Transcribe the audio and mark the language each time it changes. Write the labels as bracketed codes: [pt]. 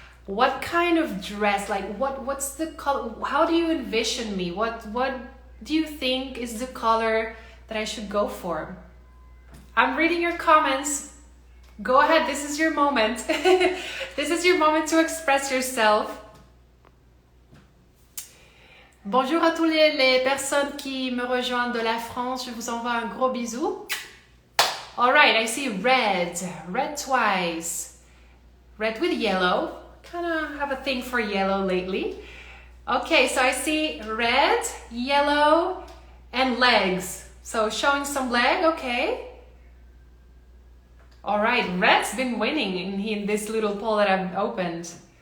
[en] What kind of dress? Like, what's the color? How do you envision me? What do you think is the color that I should go for? I'm reading your comments. Go ahead, this is your moment. This is your moment to express yourself. [fr] Bonjour à tous les personnes qui me rejoignent de la France. Je vous envoie un gros bisou. [en] All right, I see red twice. Red with yellow. Kind of have a thing for yellow lately. Okay, so I see red, yellow, and legs. So showing some leg, okay. All right, red's been winning in this little poll that I've opened.